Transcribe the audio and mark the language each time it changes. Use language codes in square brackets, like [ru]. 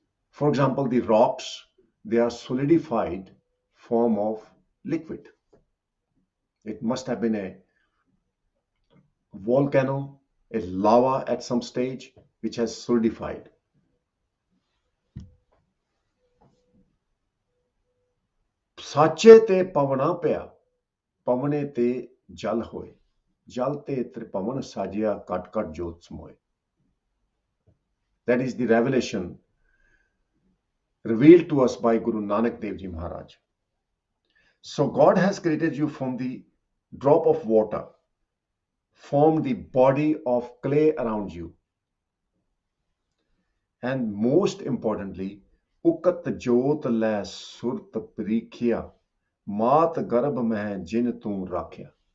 [en] For example, the rocks, they are solidified form of liquid. It must have been a volcano, a lava at some stage, which has solidified. [pa] ਸਾਚੇ ਤੇ ਪਵਨਾ ਪਿਆ, ਪਵਨੇ ਤੇ ਜਲ ਹੋਏ, ਜਲ ਤੇ ਤ੍ਰਿਪਵਨ ਸਾਜਿਆ, ਕਟ ਕਟ ਜੋਤ ਸਮੋਏ. [en] That is the revelation revealed to us by Guru Nanak Dev Ji Maharaj. So God has created you from the drop of water, formed the body of clay around you, and most importantly, [pa] ukat jot le surt prikhiya, maat garb meh jin tu rakhya.